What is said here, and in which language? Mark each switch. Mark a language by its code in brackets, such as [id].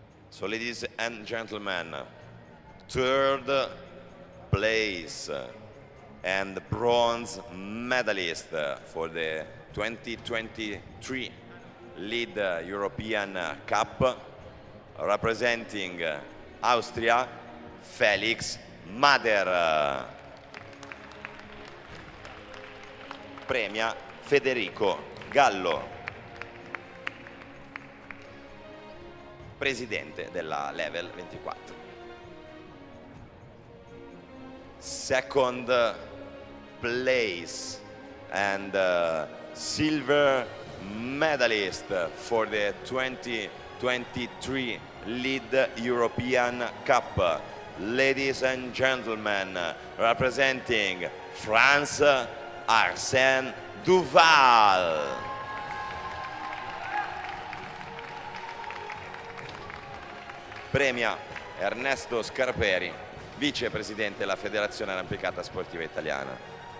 [en] So, ladies and gentlemen, third place and bronze medalist for the 2023 Lead European Cup, representing Austria, Felix Mader. [it] Premia Federico Gallo, presidente della Level24. [en] Second place and silver medalist for the 2023 Lead European Cup. Ladies and gentlemen, representing France, Arsène Duval. [it] Premia Ernesto Scarperi, vicepresidente della Federazione Arrampicata Sportiva Italiana.